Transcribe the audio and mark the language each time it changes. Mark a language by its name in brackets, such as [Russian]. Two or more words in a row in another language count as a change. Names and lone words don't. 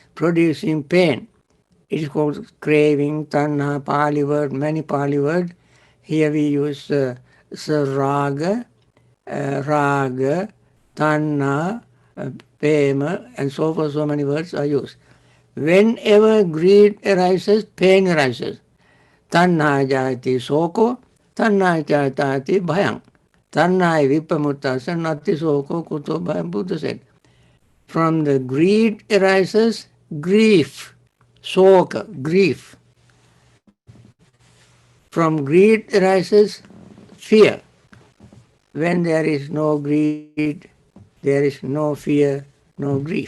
[English] It is called craving, tanha, Pali word, many Pali word. Here we use [Pali] raga, raga, tanha, prema, [English] and so forth. So many words are used. Whenever greed arises, pain arises. [Pali] Tanha jati soko, tanha jati bhayang. Tanha vipamutta sanati soko kuto bhayam, Buddha said. [English] From the greed arises grief, soka, grief. From greed arises fear. When there is no greed, there is no fear, no grief.